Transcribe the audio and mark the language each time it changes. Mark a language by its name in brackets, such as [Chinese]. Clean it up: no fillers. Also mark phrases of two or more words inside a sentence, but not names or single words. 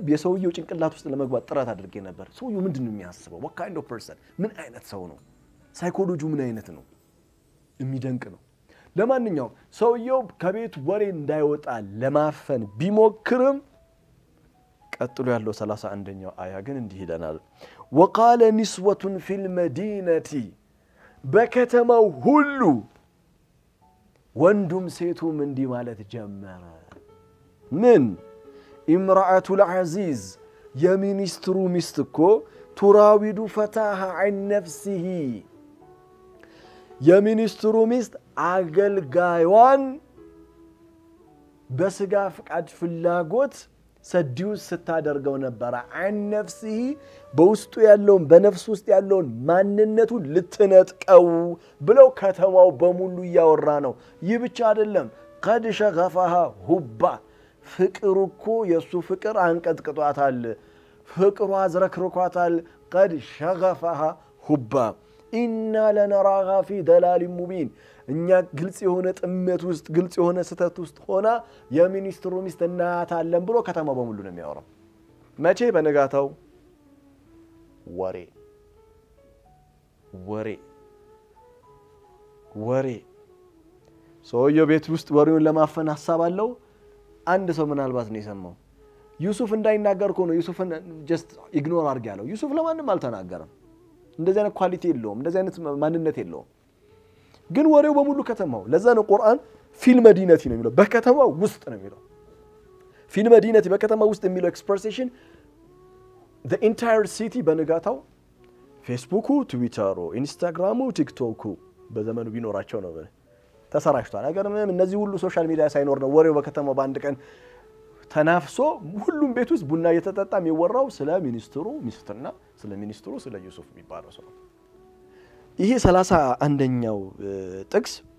[Amharic] የሰውየው ጭንቅላት ውስጥ ለመግባት ጥራት አድርጌ ነበር ሰውየው ምንድነው የሚያስበው [English] what kind of person [Amharic] ምን አይነት ሰው ነው ሳይኮሎጂው ምን አይነት ነው የሚደንቅ ነው ለማንኛውም ሰውየው ከቤት ወሬ እንዳይወጣ ለማፈን ቢሞክርም ቀጥሎ ያለው 31ኛው አያ ግን እንዲህ ይለናል [Arabic] وقال نسوة في المدينة [Amharic] በከተማው ሁሉ ወንዱም ሴቱም እንዲህ ማለት ጀመረ ምን [Arabic] امرأة العزيز [Amharic] የሚኒስትሩ ሚስት እኮ [Arabic] تراود فتاها عن نفسه [Amharic] የሚኒስትሩ ሚስት አገልጋዩን በስጋ ፍቃድ ፍላጎት ሰዲውስ ስታደርገው ነበር [Arabic] عن نفسه [Amharic] በውስጡ ያለውን በነፍስ ውስጥ ያለውን ማንነቱን ልትነጥቀው ብለው ከተማው በሙሉ ያወራ ነው ይህ ብቻ አይደለም [Arabic] قد شغفها حبا [Amharic] ፍቅሩኮ የሱ ፍቅር አንቀጥቅጧታል ፍቅሩ አዝረክርኳታል [Arabic] قد شغفها حبا إنا لنراها في دلال مبين [Amharic] እኛ ግልጽ የሆነ ጥመት ውስጥ ግልጽ የሆነ ስተት ውስጥ ሆና የሚኒስትሩ ሚስት እናታለን ብሎ ከተማው በሙሉ ነው የሚያወራው መቼ በነጋታው ወሬ ሰውየው ቤት ውስጥ ወሬውን ለማፈን ሐሳብ አለው አንድ ሰው ምናልባት ነው የሰማው ዩሱፍ እንዳይናገር ነው ዩሱፍን [English] just ignore [Amharic] አድርግ ያለው ዩሱፍ ለማንም አልተናገረም እንደዚህ አይነት ኳሊቲ የለውም እንደዚህ አይነት ማንነት የለውም ግን ወሬው በሙሉ ከተማው ለዛ ነው ቁርአን [Arabic] في المدينة [Amharic] ነው የሚለው በከተማው ውስጥ ነው የሚለው [Arabic] في المدينة [Amharic] በከተማው ውስጥ የሚለው ኤክስፕሬሽን [English] the entire city [Amharic] በንጋታው ፌስቡኩ ትዊተሩ ኢንስታግራሙ ቲክቶኩ በዘመኑ ቢኖራቸው ነው ተሰራጭቷል አገርም እነዚህ ሁሉ [English] social media [Amharic] ሳይኖር ነው ወሬው በከተማው በአንድ ቀን ተናፍሶ ሁሉም ቤት ውስጥ ቡና እየተጠጣ የሚወራው ስለ ሚኒስትሩ ሚስትና ስለ ሚኒስትሩ ስለ ዩሱፍ የሚባለው ሰው ይሄ 31ኛው ጥቅስ